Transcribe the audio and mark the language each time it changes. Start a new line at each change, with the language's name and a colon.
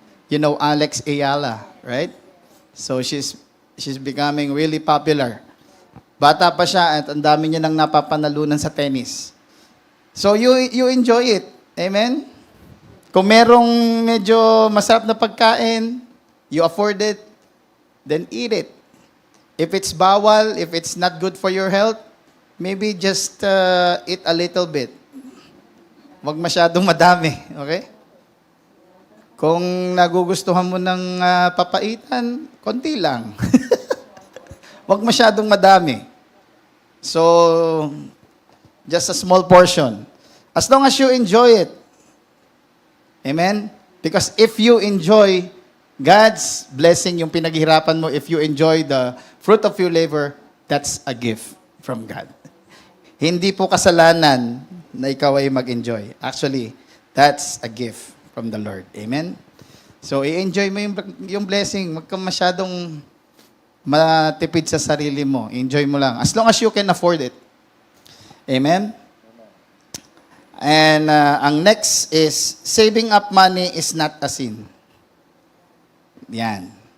English: You know Alex Ayala, right? So she's becoming really popular.
Filipino: Bata pa siya at ang dami niya nang napapanalunan sa tennis.
English: So you enjoy it. Amen?
Filipino: Kung merong medyo masarap na pagkain,
English: you afford it, then eat it. If it's bawal, if it's not good for your health, maybe just eat a little bit.
Filipino: Huwag masyadong madami, okay? Kung nagugustuhan mo ng papaitan, konti lang. Huwag masyadong madami.
English: So, just a small portion. As long as you enjoy it. Amen? Because if you enjoy God's blessing,
Filipino: yung pinaghirapan mo,
English: if you enjoy the fruit of your labor, that's a gift from God.
Filipino: Hindi po kasalanan na ikaw ay mag-enjoy.
English: Actually, that's a gift from the Lord. Amen?
Filipino: So, i-enjoy mo yung blessing. Huwag kang masyadong matipid sa sarili mo. Enjoy mo lang.
English: As long as you can afford it. Amen? And ang next is, saving up money is not a sin. Yan.